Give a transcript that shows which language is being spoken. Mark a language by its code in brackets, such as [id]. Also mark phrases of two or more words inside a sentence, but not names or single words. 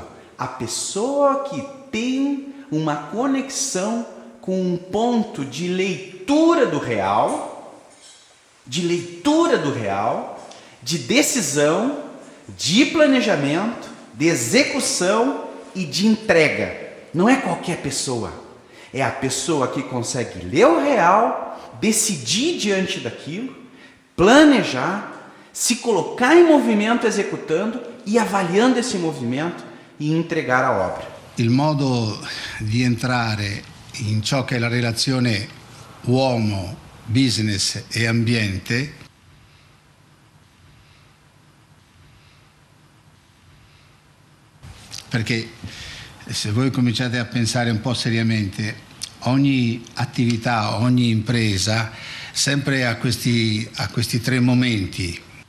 [pt] A pessoa que tem uma conexão com um ponto de leitura do real, de decisão, de planejamento, de execução e de entrega. Não é qualquer pessoa. É a pessoa que consegue ler o real, decidir diante daquilo, planejar, se colocar em movimento executando e avaliando esse movimento e entregar a obra. [it] Il modo di entrare in ciò che è la relazione uomo, business e ambiente perché se voi cominciate a pensare un po' seriamente, ogni attività, ogni impresa sempre ha questi 3 momenti.